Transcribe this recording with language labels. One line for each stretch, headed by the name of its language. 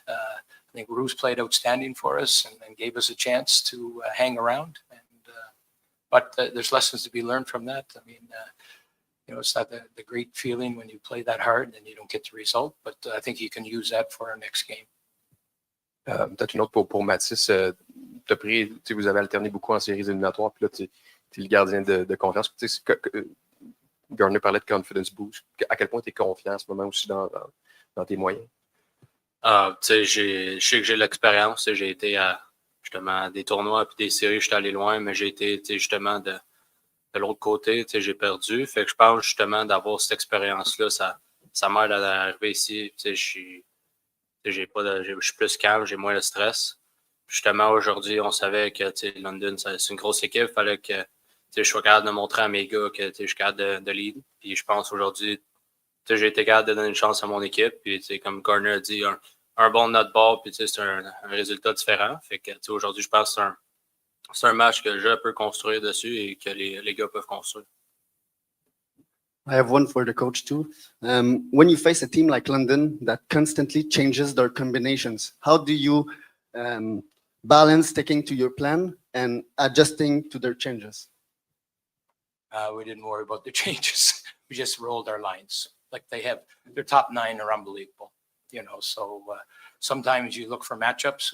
English: I think Roos played outstanding for us and gave us a chance to hang around. But there's lessons to be learned from that. I mean, it's not the great feeling when you play that hard and you don't get the result, but I think you can use that for our next game.
French: Peut-être une autre pour Mathis. Vous avez alterné beaucoup en séries éliminatoires, puis là, tu es le gardien de confiance. Gardner parlait de
English: confidence boost.
French: À quel point tu es confiant en ce moment aussi dans tes moyens? Je sais que j'ai l'expérience. J'ai été à justement des tournois et des séries, je suis allé loin, mais j'ai été justement de l'autre côté, j'ai perdu. Fait que je pense justement d'avoir cette expérience-là, ça m'aide à arriver ici. Je suis plus calme, j'ai moins de stress. Justement, aujourd'hui, on savait que London, c'est une grosse équipe. Il fallait que je sois capable de montrer à mes gars que je suis capable de lead. Puis je pense aujourd'hui, j'ai été capable de donner une chance à mon équipe. Puis comme Gardner a dit, un bon note ball, puis c'est un résultat différent. Fait que aujourd'hui, je pense que c'est un match que je peux construire dessus et que les gars peuvent construire.
English: I have one for the coach too. When you face a team like London that constantly changes their combinations, how do you balance sticking to your plan and adjusting to their changes? We didn't worry about the changes. We just rolled our lines. Like their top 9 are unbelievable, so sometimes you look for matchups.